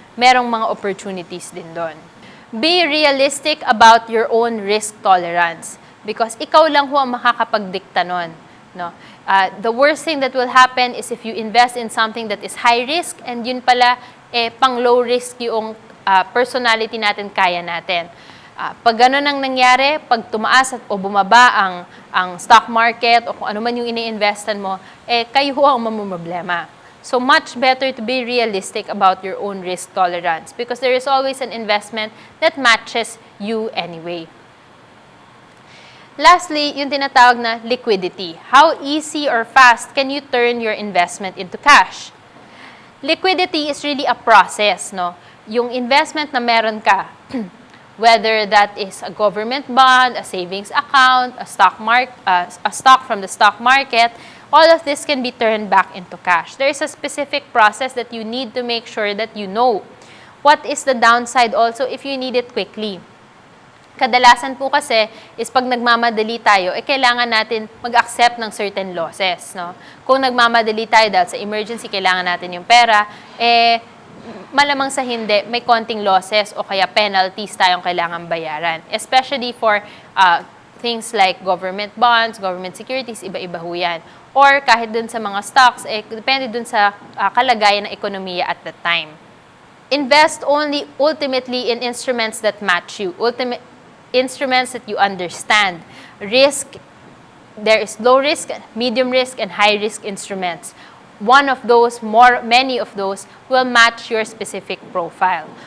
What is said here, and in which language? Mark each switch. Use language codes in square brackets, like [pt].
[en] Merong mga opportunities din doon. Be realistic about your own risk tolerance because [tl] ikaw lang ang makakapagdikta nun. [en] The worst thing that will happen is if you invest in something that is high risk and [tl] yun pala, pang low risk yung personality natin, kaya natin. Pag gano'n ang nangyari, pag tumaas o bumaba ang stock market o kung ano man yung ini-investan mo, kayo ang mamumroblema. [en] So much better to be realistic about your own risk tolerance because there is always an investment that matches you anyway. Lastly, [tl] yung tinatawag na [en] liquidity. How easy or fast can you turn your investment into cash? Liquidity is really a process, [tl] Yung investment na meron ka, [en] whether that is a government bond, a savings account, a stock from the stock market, all of this can be turned back into cash. There is a specific process that you need to make sure that you know. What is the downside also if you need it quickly? [tl] Kadalasan po kasi is pag nagmamadali tayo, kailangan natin mag-accept ng certain losses. Kung nagmamadali tayo dahil sa emergency, kailangan natin yung pera, malamang sa hindi, may konting losses o kaya penalties tayong kailangan bayaran. [en] Especially for things like government bonds, government securities, [tl] iba-iba ho yan. Or kahit dun sa mga stocks, depende dun sa kalagayan ng ekonomiya [en] at that time. Invest ultimately in instruments that match you. Instruments that you understand. Risk, there is low risk, medium risk, and high risk instruments. One of those, many of those, will match your specific profile.